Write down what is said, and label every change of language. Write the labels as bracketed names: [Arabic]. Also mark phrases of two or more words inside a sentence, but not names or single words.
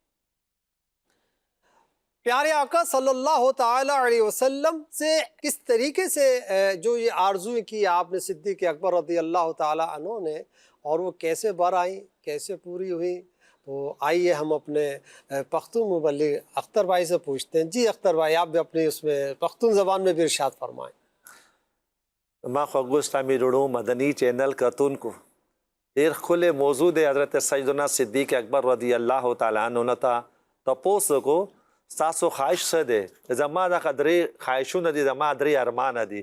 [Urdu] پیارے آقا [Arabic] صلی اللہ تعالی علیہ وسلم [Urdu] سے کس طریقے سے جو یہ آرزو کی آپ نے صدیق اکبر [Arabic] رضی اللہ تعالی عنہ [Urdu] نے، اور وہ کیسے بر آئیں، کیسے پوری ہوئیں، تو آئیے ہم اپنے پختون مبلغ اختر بھائی سے پوچھتے ہیں۔ جی اختر بھائی، آپ بھی اپنی اس میں پختون زبان میں بھی ارشاد فرمائیں۔ [Pashto] ما خوږو اسلامي رڼو مدني چینل کتون کو ډیر ښکلی موضوع دی حضرت سیدنا صدیق اکبر [Arabic] رضی الله تعالی عنہ [Pashto] نه ته تپوس کو ستاسو خواهش څه دی؟ زما دغه درې خواهشونه دي، زما درې ارمانه دي.